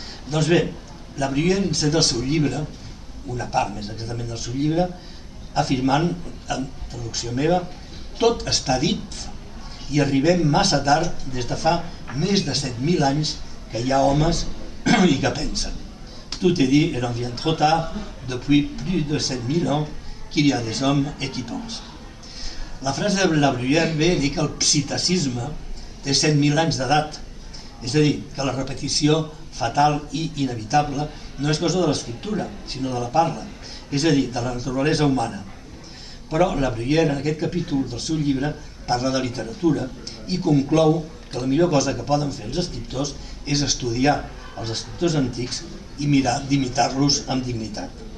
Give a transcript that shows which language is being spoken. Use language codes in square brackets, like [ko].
[ca] Doncs bé, la Bruyère inserta el seu llibre, una part més exactament del seu llibre, afirmant, en traducció meva, tot està dit i arribem massa tard des de fa més de 7.000 anys que hi ha homes i que pensen. [fr] Tout est dit, et on vient trop tard, depuis plus de 7.000 ans, qu'il y a des hommes et qui pensent. [ca] La frase de la Bruyère ve a dir que el psitacisme té 7.000 anys d'edat, és a dir, que la repetició fatal i inevitable no és cosa de l'escriptura, sinó de la parla, és a dir, de la naturalesa humana. Però la Bruyère, en aquest capítol del seu llibre, parla de literatura i conclou que la millor cosa que poden fer els escriptors és estudiar els escriptors antics i mirar d'imitar-los amb dignitat.